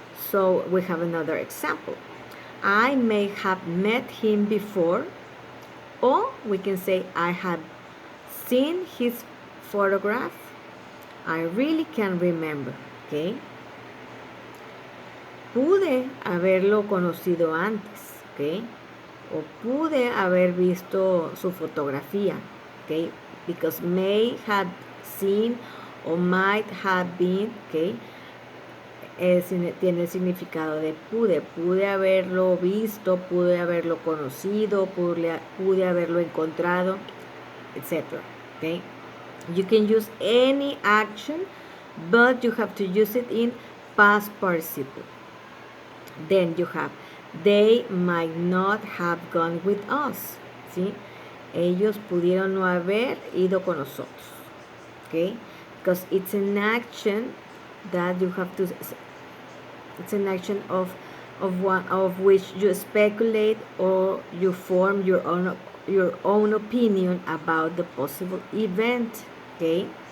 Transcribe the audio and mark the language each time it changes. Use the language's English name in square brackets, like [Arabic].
[English] So we have another example. I may have met him before, or we can say I have seen his photograph. I really can't remember, okay. [Spanish] Pude haberlo conocido antes, ¿ok? O pude haber visto su fotografía, ¿ok? [English] Because may have seen o might have been, ¿ok? [Spanish] Tiene el significado de pude haberlo visto, pude haberlo conocido, pude haberlo encontrado, etc. ¿Ok? [English] You can use any action, but you have to use it in past participle. Then you have, they might not have gone with us. [Spanish] ¿Sí? Ellos pudieron no haber ido con nosotros. [English] Okay? Because it's an action that you have to, it's an action of one of which you speculate or you form your own opinion about the possible event. Okay?